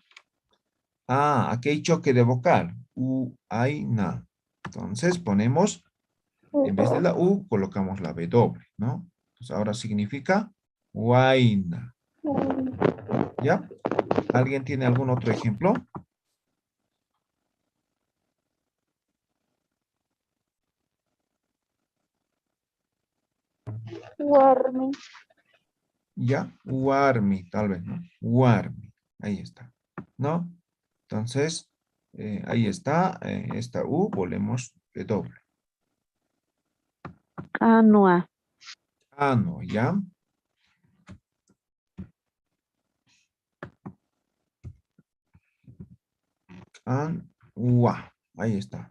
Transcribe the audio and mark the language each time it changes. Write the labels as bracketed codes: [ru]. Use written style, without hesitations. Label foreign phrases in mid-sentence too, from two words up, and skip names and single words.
[es] Aquí hay choque de vocal. Huayna. Entonces, ponemos, en vez de la U, colocamos la W, ¿no? Entonces, ahora significa Huayna. ¿Ya? ¿Alguien tiene algún otro ejemplo? Warmi. Ya, Warmi, tal vez, ¿no? Warmi, ahí está, ¿no? Entonces, ahí está, esta U, volvemos de doble. Anua. No, ¿ya? Anua, ahí está.